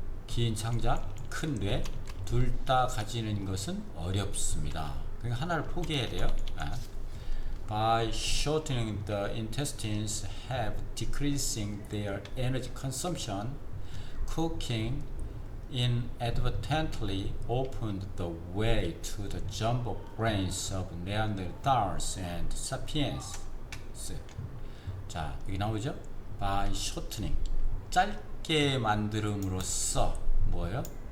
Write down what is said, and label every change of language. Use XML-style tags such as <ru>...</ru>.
<ko>긴 창자, 큰 뇌, 둘 다 가지는 것은 어렵습니다. 그러니까 하나를 포기해야 돼요.</ko> <en>By shortening the intestines have decreasing their energy consumption, cooking inadvertently opened the way to the jumbo brains of Neanderthals and Sapiens.</en> <ko>자, 여기 나오죠?</ko> <en>By shortening,</en> <ko>짧게 만들음으로써 뭐예요?</ko>